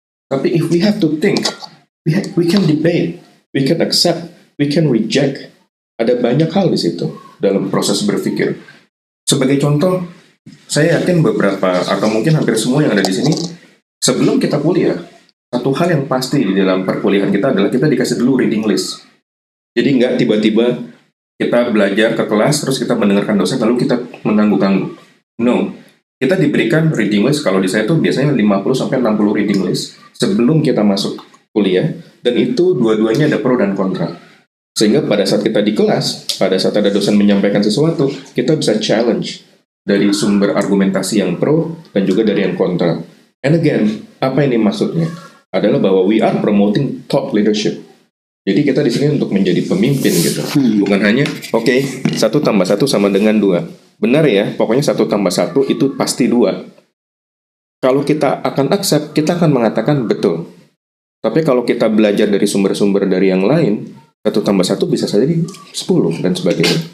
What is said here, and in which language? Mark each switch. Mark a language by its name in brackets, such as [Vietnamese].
[English] Tapi if we have to think, we can debate, we can accept, we can reject. [Indonesian] Ada banyak hal di situ dalam proses berpikir. Sebagai contoh, saya yakin beberapa atau mungkin hampir semua yang ada di sini, sebelum kita kuliah, satu hal yang pasti di dalam perkuliahan kita adalah kita dikasih dulu reading list. Jadi nggak tiba-tiba kita belajar ke kelas, terus kita mendengarkan dosen, lalu kita mengangguk-angguk. No, kita diberikan reading list, kalau di saya itu biasanya 50-60 reading list sebelum kita masuk kuliah, dan itu dua-duanya ada pro dan kontra. Sehingga pada saat kita di kelas, pada saat ada dosen menyampaikan sesuatu, kita bisa challenge dari sumber argumentasi yang pro dan juga dari yang kontra. And again, apa ini maksudnya? Adalah bahwa [English] we are promoting thought leadership. [Indonesian] Jadi kita di sini untuk menjadi pemimpin gitu. Bukan hanya, oke, 1 tambah 1 sama dengan 2. Benar ya, pokoknya 1 tambah 1 itu pasti 2. Kalau kita akan accept, kita akan mengatakan betul. Tapi kalau kita belajar dari sumber-sumber dari yang lain, 1 tambah 1 bisa saja 10 dan sebagainya.